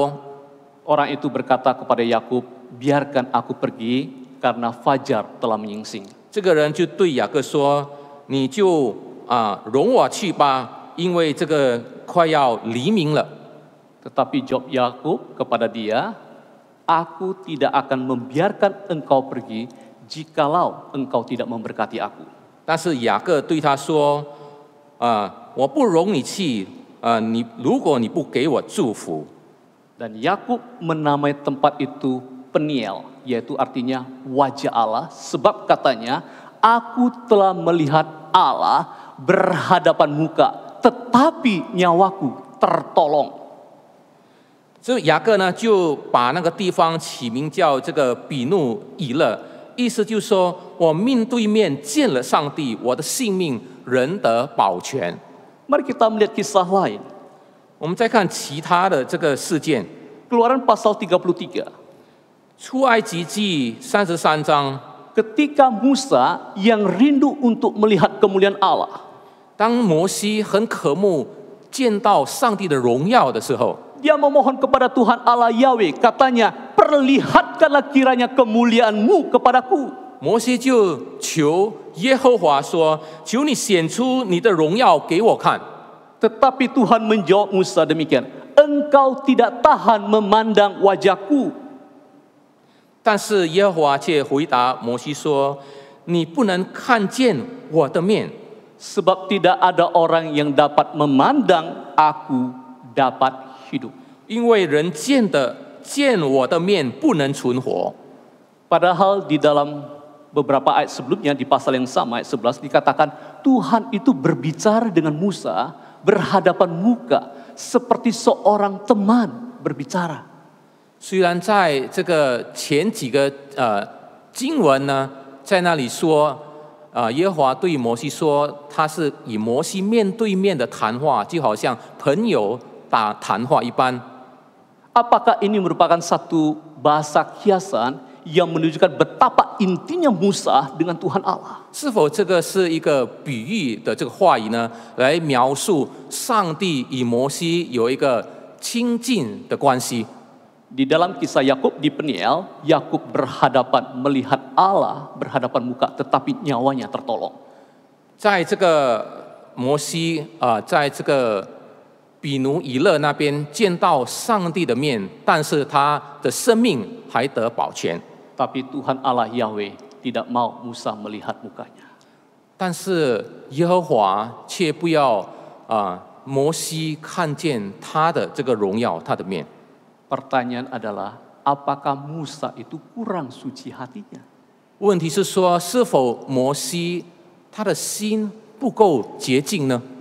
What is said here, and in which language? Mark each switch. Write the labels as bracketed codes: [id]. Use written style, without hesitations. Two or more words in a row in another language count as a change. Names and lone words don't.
[id] Orang itu berkata kepada Yakub, biarkan aku pergi karena fajar telah menyingsing. [zh] 这个人就对雅各说：“你就容我去吧，因为这个快要黎明了。” [id] Tetapi jawab Yakub kepada dia, aku tidak akan membiarkan engkau pergi jikalau engkau tidak memberkati aku. [zh] 但是雅各对他说：“我不容你去，如果你不给我祝福。” [id] Dan Yakub menamai tempat itu Peniel, yaitu artinya wajah Allah, sebab katanya, aku telah melihat Allah berhadapan muka, tetapi nyawaku tertolong. [zh] 所以雅各呢，就把那个地方起名叫这个比努以勒，意思就是说我面对面见了上帝，我的性命仍得保全。 [id] Mari kita melihat kisah lain. [zh] 我们再看其他的这个事件， [id] Keluaran pasal 33. [zh] 出埃及记33章， [id] Ketika Musa yang rindu untuk melihat kemuliaan Allah, [zh] 当摩西很渴慕见到上帝的荣耀的时候， [id] dia memohon kepada Tuhan Allah Yahweh, katanya, perlihatkanlah kiranya kemuliaan-Mu kepadaku. [zh] 摩西就求耶和华说：“求你显出你的荣耀给我看。” [id] Tetapi Tuhan menjawab Musa demikian, engkau tidak tahan memandang wajahku. [zh] 但是耶和华却回答摩西说：“你不能看见我的面， [id] Sebab tidak ada orang yang dapat memandang aku dapat hidup. [zh] 因为人见我的面不能存活。” [id] Padahal di dalam beberapa ayat sebelumnya, di pasal yang sama, ayat 11, dikatakan Tuhan itu berbicara dengan Musa berhadapan muka seperti seorang teman berbicara. [zh] 虽然在这个前几个经文呢，在那里说，耶和华对摩西说，他是以摩西面对面的谈话，就好像朋友打谈话一般。 [id] Apakah ini merupakan satu bahasa kiasan yang menunjukkan betapa intinya Musa dengan Tuhan Allah? [zh] 是否这个是一个比喻的这个话语呢？来描述上帝与摩西有一个亲近的关系。 [id] Di dalam kisah Yakub di Peniel, Yakub berhadapan melihat Allah berhadapan muka, tetapi nyawanya tertolong. [zh] 在这个摩西在这个比努以勒那边见到上帝的面，但是他的生命还得保全。 [id] Tapi Tuhan Allah Yahweh tidak mau Musa melihat mukanya. [zh] 但是耶和华却不要摩西看见他的这个荣耀，他的面。 [id] Pertanyaan adalah, apakah Musa itu kurang suci hatinya? [zh] 问题是说，是否摩西他的心不够洁净呢？